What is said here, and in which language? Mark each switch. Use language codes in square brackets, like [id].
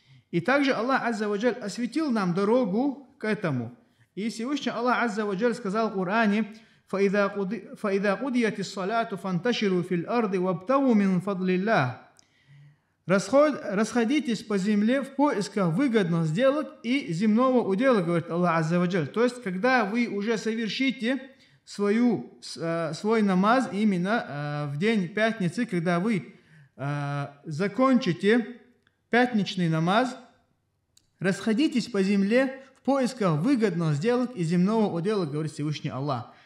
[ru] И также Аллах Азза ва Джаль осветил нам дорогу к этому. И Всевышний Аллах Азза ва Джаль сказал в Коране: [ar] فَإِذَا قُضِيَتِ الصَّلَاةُ فَانْتَشِرُوا فِي الْأَرْضِ وَابْتَغُوا مِنْ فَضْلِ اللَّهِ. [ru] Расходитесь по земле в поисках выгодных сделок и земного удела, говорит Аллах Азза ва Джаль. То есть, когда вы уже совершите свой намаз именно в день пятницы, когда вы закончите пятничный намаз, расходитесь по земле в поисках выгодных сделок и земного удела, говорит Всевышний Аллах.